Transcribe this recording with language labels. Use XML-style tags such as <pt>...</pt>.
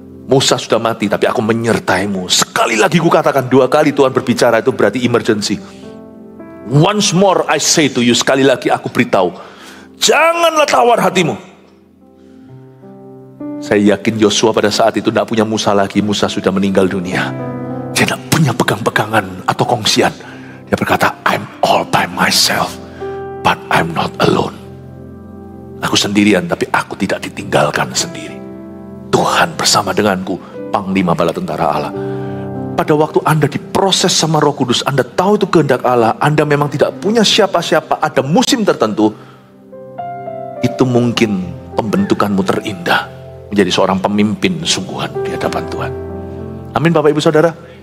<id>Musa sudah mati, tapi aku menyertaimu. Sekali lagi ku katakan, 2 kali Tuhan berbicara, itu berarti emergency.</id> <en>Once more I say to you,</en> <id>sekali lagi aku beritahu, janganlah tawar hatimu. Saya yakin Yosua pada saat itu tidak punya Musa lagi. Musa sudah meninggal dunia. Dia tidak punya pegang-pegangan atau kongsian. Dia berkata,</id> <en>I'm all by myself, but I'm not alone.</en> <id>Aku sendirian, tapi aku tidak ditinggalkan sendiri. Tuhan bersama denganku, panglima bala tentara Allah. Pada waktu Anda diproses sama Roh Kudus, Anda tahu itu kehendak Allah, Anda memang tidak punya siapa-siapa, ada musim tertentu, itu mungkin pembentukanmu terindah, menjadi seorang pemimpin sungguhan di hadapan Tuhan. Amin Bapak Ibu Saudara.</id>